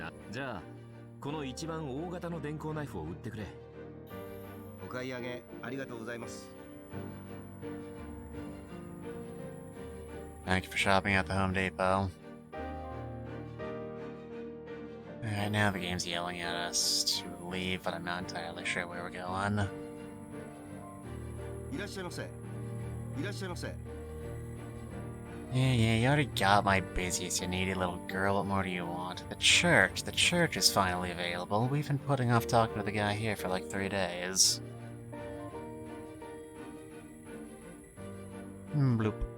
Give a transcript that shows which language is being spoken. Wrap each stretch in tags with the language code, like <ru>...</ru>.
<ja>じゃあこの一番大型の電光ナイフを売ってくれ。お買い上げありがとうございます</ja> <en>Thank you for shopping at the Home Depot. Alright, now the game's yelling at us to leave, but I'm not entirely sure where we're going.</en> <ja>いらっしゃいませいらっしゃいませ</ja> <en>Yeah, you already got my busiest, you needy little girl. What more do you want? The church is finally available. We've been putting off talking to the guy here for like 3 days. Bloop.</en>